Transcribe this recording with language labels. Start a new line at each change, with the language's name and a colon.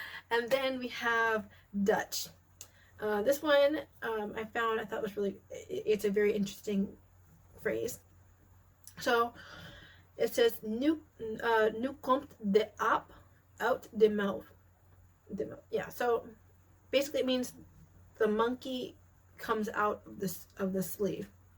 English: And then we have Dutch. This one I thought was really, it's a very interesting phrase. So it says,
Dutch: nu komt de aap uit de mouth.
English: Yeah, so basically it means the monkey comes out of the sleeve.